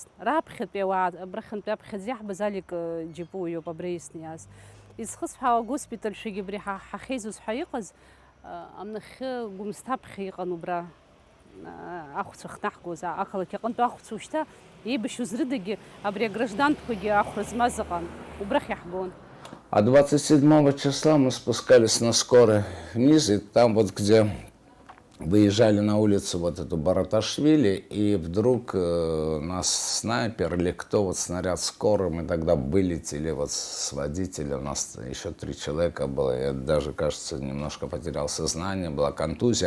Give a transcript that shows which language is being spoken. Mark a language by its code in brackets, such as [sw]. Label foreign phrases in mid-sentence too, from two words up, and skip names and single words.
[ab] Раԥхьатәи ауаа, абрахьынтәи аԥхьаӡа иаҳбаз Алик џьапуа иоуп абра исны иааз. Изхысҳәаауа агоспитальшәагьы абри ҳахьеизоз ҳәа иҟаз, амнахьы Гәымсҭаԥхьа иҟан убра ахәцәа хнаҳгоз, ақалақь аҟынтә ахәцәа ушьҭа еибашьуаз рыдагьы абри агражданқәагьы ахәра змаз ыҟан, убрахь иаҳгон. [ru] А 27 числа мы спускались на скорой вниз, и там вот где выезжали на улицу вот эту Бараташвили, и вдруг нас снайпер или кто, вот снаряд скорый, мы тогда вылетели вот с водителем, у нас еще 3 человека было, я даже, кажется, немножко потерял сознание, была контузия.